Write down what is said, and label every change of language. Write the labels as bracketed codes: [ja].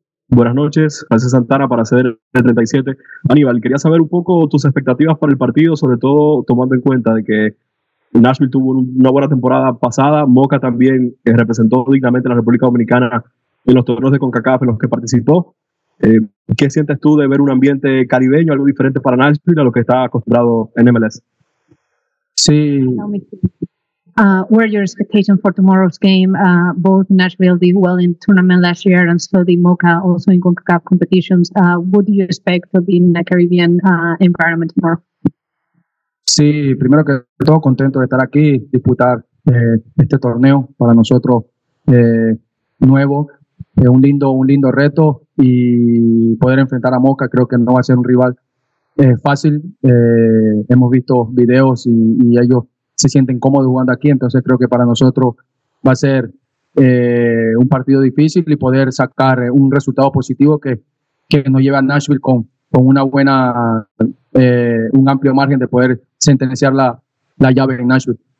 [es] Buenas noches, gracias Santana para hacer el 37. Aníbal, quería saber un poco tus expectativas para el partido, sobre todo tomando en cuenta de que Nashville tuvo una buena temporada pasada, Moca también representó dignamente a la República Dominicana en los torneos de CONCACAF en los que participó. ¿Qué sientes tú de ver un ambiente caribeño, algo diferente para Nashville a lo que está acostumbrado en MLS? Sí. [en] What are your expectations for tomorrow's game? Both Nashville did well in tournament last year, and so did Moca also in CONCACAF competitions. What do you expect to be in a Caribbean environment tomorrow? [es] Sí, primero que todo contento de estar aquí, disputar este torneo para nosotros nuevo. Un lindo reto, y poder enfrentar a Moca creo que no va a ser un rival fácil. Hemos visto videos y ellos se sienten cómodos jugando aquí, entonces creo que para nosotros va a ser un partido difícil, y poder sacar un resultado positivo que nos lleve a Nashville con una buena, un amplio margen de poder sentenciar la llave en Nashville.